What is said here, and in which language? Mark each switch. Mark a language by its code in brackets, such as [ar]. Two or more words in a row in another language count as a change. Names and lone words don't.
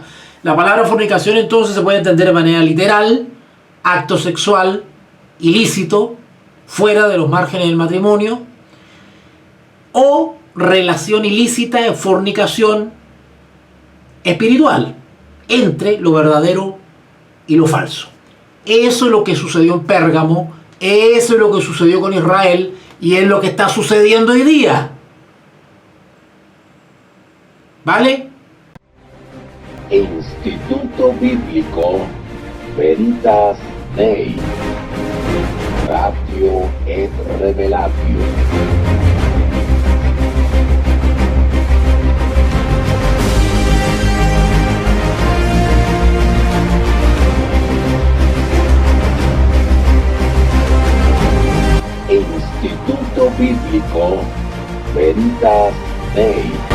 [es] La palabra fornicación entonces se puede entender de manera literal, acto sexual ilícito, fuera de los márgenes del matrimonio, o relación ilícita en fornicación espiritual, entre lo verdadero y lo falso. Eso es lo que sucedió en Pérgamo, eso es lo que sucedió con Israel y es lo que está sucediendo hoy día. ¿Vale? Instituto Bíblico Veritas Dei. [la] Ratio et Revelatio. [es] Instituto Bíblico Veritas Dei.